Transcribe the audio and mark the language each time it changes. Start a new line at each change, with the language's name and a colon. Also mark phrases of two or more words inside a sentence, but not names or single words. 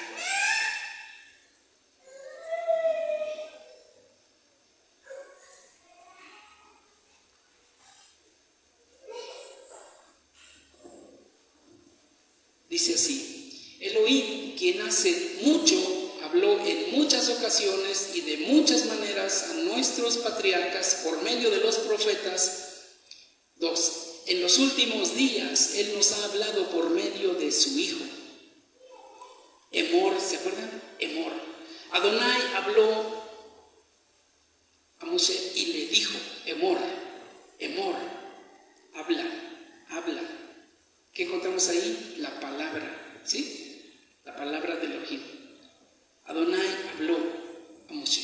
Spanish: Dice así: Elohim, quien hace mucho, habló en muchas ocasiones y de muchas maneras a nuestros patriarcas por medio de los profetas. 2. En los últimos días Él nos ha hablado por medio de su Hijo. Emor, ¿se acuerdan? Emor. Adonai habló a Moshe y le dijo:
Hebrew: Emor, Emor,
Spanish: habla. ¿Qué encontramos ahí? La palabra, ¿sí? La palabra de Elohim. Adonai habló a Moshe.